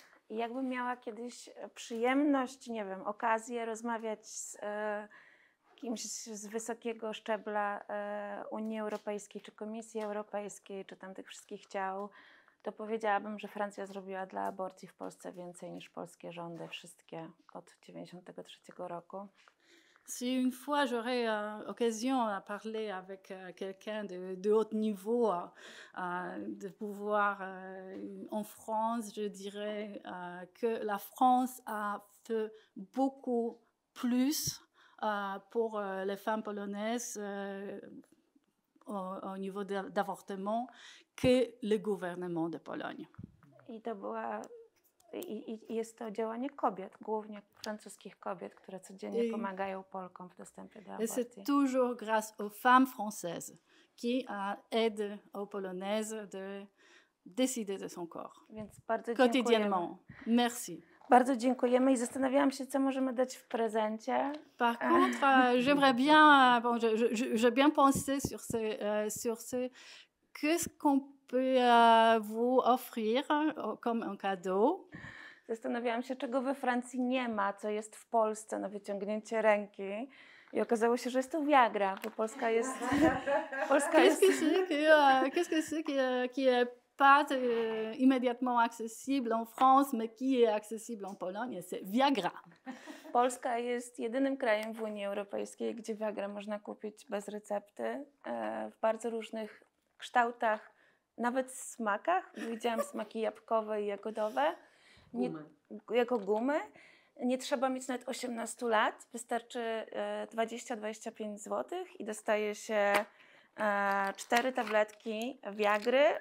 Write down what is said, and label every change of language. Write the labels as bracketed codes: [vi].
[pl] I jakbym miała kiedyś przyjemność, nie wiem, okazję rozmawiać z kimś z wysokiego szczebla Unii Europejskiej, czy Komisji Europejskiej, czy tam tych wszystkich ciał, to powiedziałabym, że Francja zrobiła dla aborcji w Polsce więcej niż polskie rządy, wszystkie od 1993 roku. [fr] Si une fois j'aurais occasion à parler avec quelqu'un de haut niveau, de pouvoir en France, je dirais que la France a fait beaucoup plus pour les femmes polonaises au niveau d'avortement que le gouvernement de Pologne. [pl] I to była... I jest to działanie kobiet, głównie francuskich kobiet, które codziennie pomagają Polkom w dostępie do aborcji. [fr] Et c'est toujours grâce aux femmes françaises qui aident aux Polonaises de décider de son corps. [pl] Więc bardzo [fr] quotidiennement. Merci. [pl] Bardzo dziękujemy i zastanawiałam się, co możemy dać w prezencie. [fr] Par contre, j'aimerais bien, bon, j'ai bien pensé sur ce, qu'est-ce qu'on peut vous offrir comme un cadeau. [pl] Zastanawiałam się, czego we Francji nie ma, co jest w Polsce na wyciągnięcie ręki. I okazało się, że jest to Viagra, bo Polska jest... [fr] Qu'est-ce que c'est qui est pas immédiatement accessible en France, mais qui est accessible en Pologne? C'est Viagra. [pl] Polska jest jedynym krajem w Unii Europejskiej, gdzie Viagra można kupić bez recepty, w bardzo różnych kształtach, nawet smakach. Widziałam smaki jabłkowe i jagodowe. Jako gumy. Nie trzeba mieć nawet 18 lat, wystarczy 20-25 zł i dostaje się 4 tabletki Viagry.